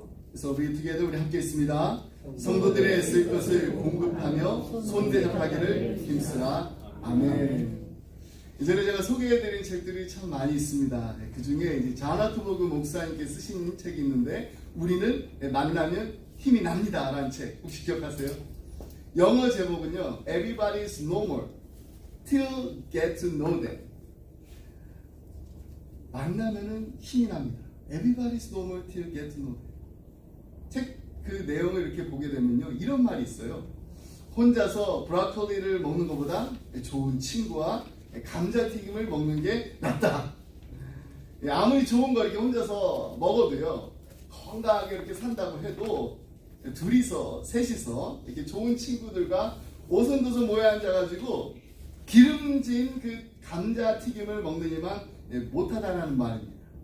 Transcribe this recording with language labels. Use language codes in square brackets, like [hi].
[ko] 그래서 우리 together 우리 함께 있습니다. 성도들의 쓸 것을 공급하며 손대접하기를 힘쓰라. 아멘. 이전에 제가 소개해드린 책들이 참 많이 있습니다. 그 중에 이제 자나토버그 목사님께 쓰신 책이 있는데 우리는 만나면 힘이 납니다 라는 책 혹시 기억하세요? 영어 제목은요 [en] Everybody's normal till get to know them. [ko] 만나면은 힘이 납니다. [en] Everybody's normal till get to know them. [ko] 책 그 내용을 이렇게 보게 되면요 이런 말이 있어요. 혼자서 브로콜리를 먹는 것보다 좋은 친구와 감자튀김을 먹는 게 낫다. 아무리 좋은 거 이렇게 혼자서 먹어도요 건강하게 이렇게 산다고 해도 둘이서 셋이서 이렇게 좋은 친구들과 오손도손 모여 앉아가지고 기름진 그 감자튀김을 먹느니만 못하다는 말입니다.